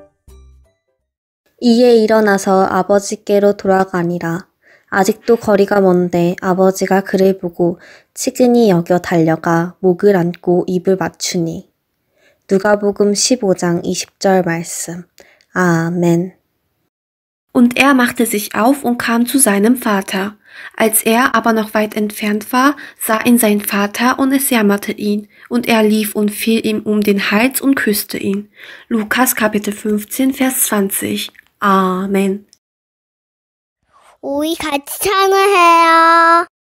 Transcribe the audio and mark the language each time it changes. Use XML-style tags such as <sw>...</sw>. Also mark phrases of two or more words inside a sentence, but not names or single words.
<ko>이에 일어나서 아버지께로 돌아가니라. 아직도 거리가 먼데 아버지가 그를 보고 치근히 여겨 달려가 목을 안고 입을 맞추니. 누가복음 15장 20절 말씀. 아멘.</ko> <de>Und er machte sich auf und kam zu seinem Vater. Als er aber noch weit entfernt war, sah ihn sein Vater und es jammerte ihn. Und er lief und fiel ihm um den Hals und küsste ihn. Lukas Kapitel 15, Vers 20. Amen.</de> <ko>우리 같이 찬양해요.</ko>